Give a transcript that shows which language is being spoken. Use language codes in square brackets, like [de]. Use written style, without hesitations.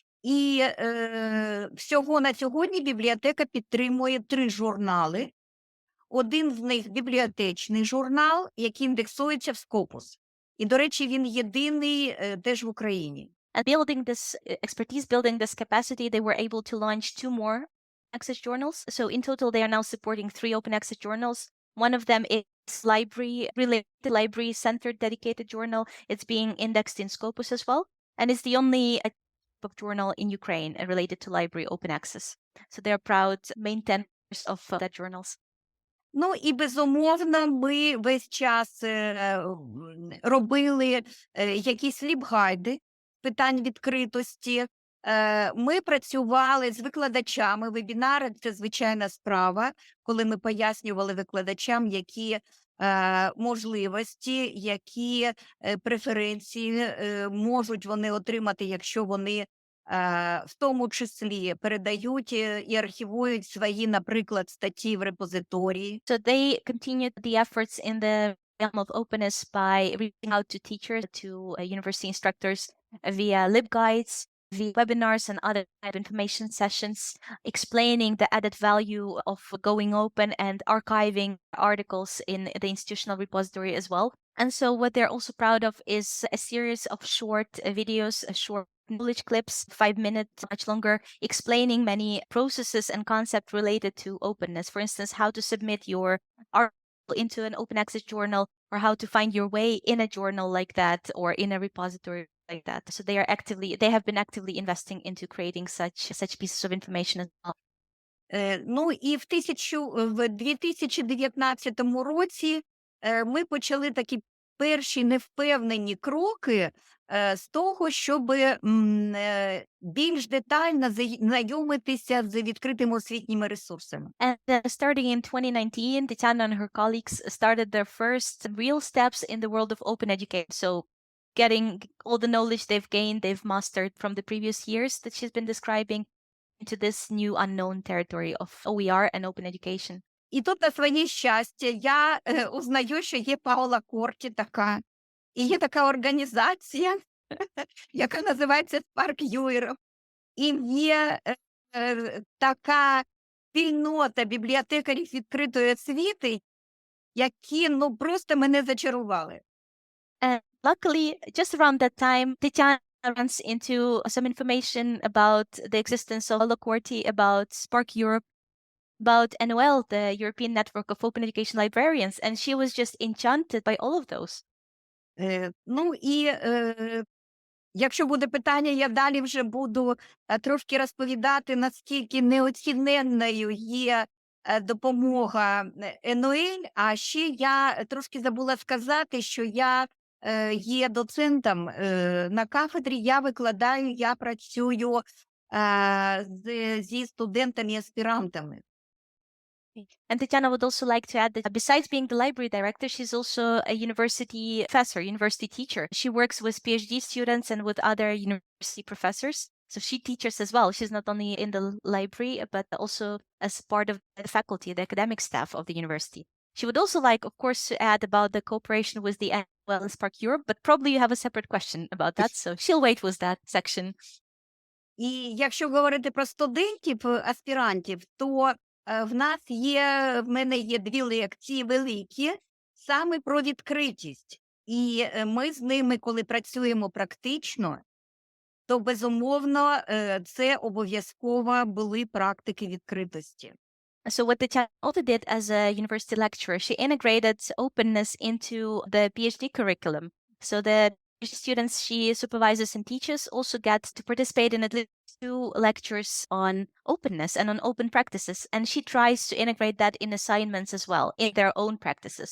[uk] І всього на сьогодні бібліотека підтримує 3 журнали. Один з них – бібліотечний журнал, який індексується в Scopus. І, до речі, він єдиний теж в Україні. [en] And building this expertise, building this capacity, they were able to launch 2 more access journals. So in total, they are now supporting 3 open access journals. One of them is library-related, library-centered dedicated journal. It's being indexed in Scopus as well. And it's the only book journal in Ukraine related to library open access. So they're proud maintainers of that journals. [uk] Ну і, безумовно, ми весь час робили якісь лібгайди питань відкритості. Ми працювали з викладачами. Вебінари – це звичайна справа, коли ми пояснювали викладачам, які можливості, які преференції можуть вони отримати, якщо вони в тому числі передають і архівують свої, наприклад, статті в репозиторії. [en] So they continued the efforts in the realm of openness by reaching out to teachers, to university instructors via LibGuides, via webinars and other type information sessions, explaining the added value of going open and archiving articles in the institutional repository as well. And so what they're also proud of is a series of short videos, short knowledge clips, 5 minutes, much longer, explaining many processes and concepts related to openness. For instance, how to submit your article into an open access journal, or how to find your way in a journal like that, or in a repository like that. So they have been actively investing into creating such pieces of information as well. [uk] Ну і в 2019 році ми почали такі перші невпевнені кроки з того, щоб більш детально знайомитися з відкритими освітніми ресурсами. [en] And starting in 2019, Tetiana and her colleagues started their first real steps in the world of open education. So getting all the knowledge they've gained, they've mastered from the previous years that she's been describing, into this new unknown territory of OER and open education. [uk] І тут на своє щастя я узнаю, що є Paola Корті така. І є така організація, яка називається Spark Europe. І є така спільнота бібліотекарів відкритої освіти, які, просто мене зачарували. [en] And luckily, just around that time, Tetiana runs into some information about the existence of Paola Corti, about Spark Europe, about NOL, the European Network of Open Education Librarians, and she was just enchanted by all of those. [uk] Якщо буде питання, я далі вже буду трошки розповідати, наскільки неоціненною є допомога НОЛ, а ще я трошки забула сказати, що я є доцентом на кафедрі, я викладаю, я працюю зі студентами-аспірантами. [en] And Tetiana would also like to add that besides being the library director, she's also a university professor, university teacher. She works with PhD students and with other university professors. So she teaches as well. She's not only in the library, but also as part of the faculty, the academic staff of the university. She would also like, of course, to add about the cooperation with the NOL and Spark Europe, but probably you have a separate question about that. So she'll wait with that section. [uk] І якщо говорити про студентів, аспірантів, то в мене є 2 лекції великі, саме про відкритість. І ми з ними, коли працюємо практично, то, безумовно, це обов'язково були практики відкритості. [en] So what Tetiana also did as a university lecturer, she integrated openness into the PhD curriculum. So the students she supervises and teaches also get to participate in at least 2 lectures on openness and on open practices. And she tries to integrate that in assignments as well, in their own practices.